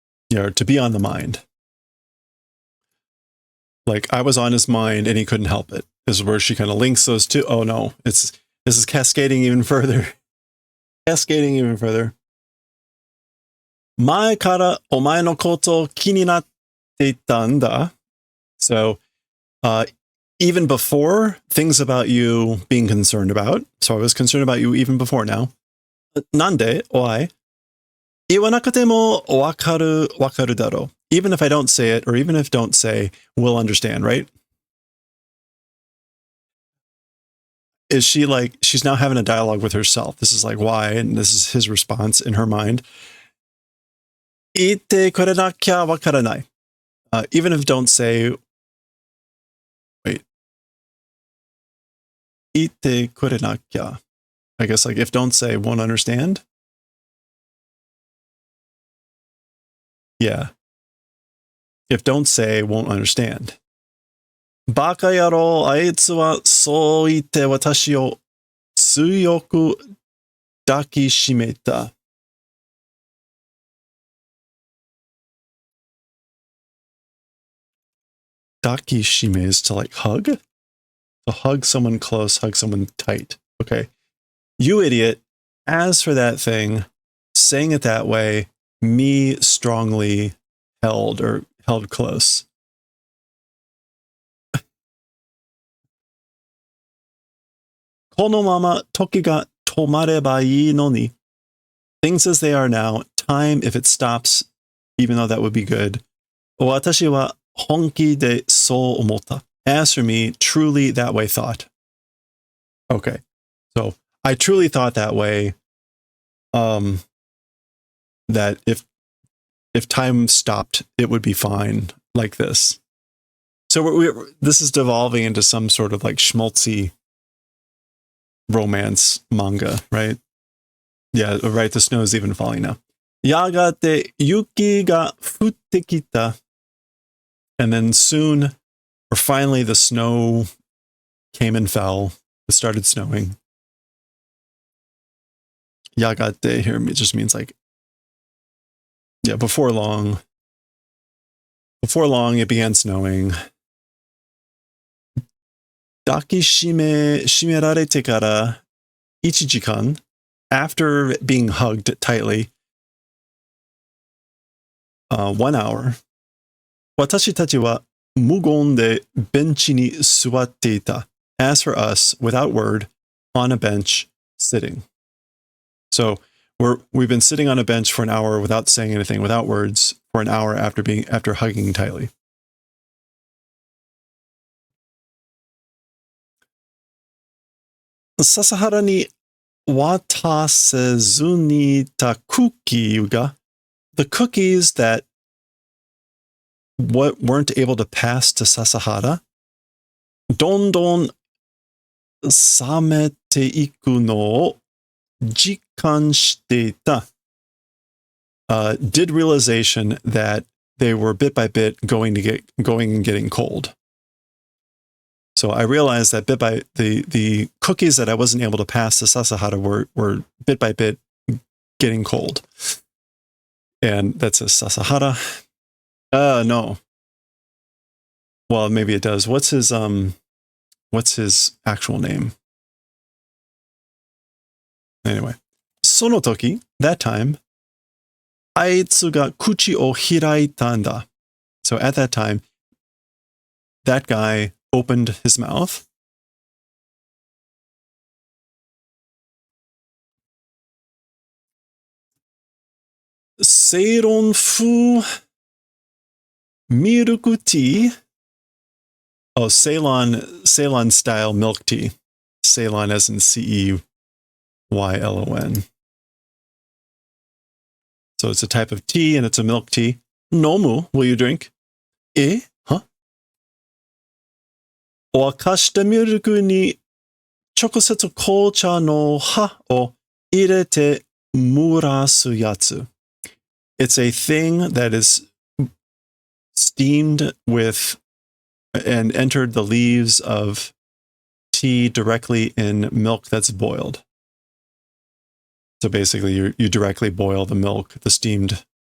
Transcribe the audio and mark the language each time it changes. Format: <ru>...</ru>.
<en>Yeah, to be on the mind. Like I was on his mind and he couldn't help it, is where she kind of links those two. Oh no, it's This is cascading even further. Cascading even further.</en> <ja>前からお前のこと気になっていたんだ.</ja> <en>So, even before things about you being concerned about. So I was concerned about you even before now.</en> <ja>なんで?</ja> <en>Why?</en> <ja>言わなくてもわかるだろう.</ja> <en>Even if I don't say it, or even if don't say, we'll understand, right? Is she like, she's now having a dialogue with herself. This is like why, and this is his response in her mind.</en> <ja>言ってくれなきゃわからない.</ja> <en>Even if don't say, wait.</en> <ja>言ってくれなきゃ.</ja> <en>I guess like if don't say won't understand. Yeah. If don't say won't understand.</en> <ja>バカ野郎、あいつはそう言って私を強く抱きしめた。</ja> <en>Dakishime is to like hug? To hug someone close, hug someone tight. Okay. You idiot. As for that thing, saying it that way, me strongly held close.</en> <ja>このまま時が止まればいいのに.</ja> <en>Things as they are now, time if it stops, even though that would be good.</en> <ja>私は本気でそう思った.</ja> <en>As for me, truly that way thought. Okay. So I truly thought that way. That if time stopped, it would be fine like this. So this is devolving into some sort of like schmaltzy romance manga, right? Yeah, right. The snow is even falling now.</en> <ja>やがて雪が降ってきた.</ja> <en>And then soon, or finally, the snow came and fell. It started snowing. やがて here just means like, yeah, before long, it began snowing.</en> <ja>抱きしめられてから1時間</ja> <en>after being hugged tightly, 1 hour.</en> <ja>私たちは無言でベンチに座っていた.</ja> <en>As for us, without word, on a bench, sitting. So we've been sitting on a bench for an hour without saying anything, without words, for an hour after hugging tightly.</en> <ja>笹原に渡せずにいたクッキーが</ja> <en>the cookies that weren't able to pass to Sasahara</en> <ja>どんどん冷めていくのを実感していた.</ja> <en>Did realization that they were bit by bit going and getting cold. So I realized that bit by the cookies that I wasn't able to pass to Sasahara were bit by bit getting cold. And that says Sasahara. No. Well, maybe it does. What's his actual name? Anyway.</en> <ja>その時,</ja> <en>that time,</en> <ja>あいつが口を開いたんだ.</ja> <en>So at that time, that guy opened his mouth.</en> <ja>セイロン風ミルクティー?</ja> <en>Oh, Ceylon style milk tea. Ceylon as in Ceylon. So it's a type of tea and it's a milk tea. Nomu, will you drink? Huh?</en> <ja>沸かしたミルクに直接紅茶の葉を入れて蒸らすやつ.</ja> <en>It's a thing that is steamed with and entered the leaves of tea directly in milk that's boiled. So basically, you directly boil the milk, the steamed.</en>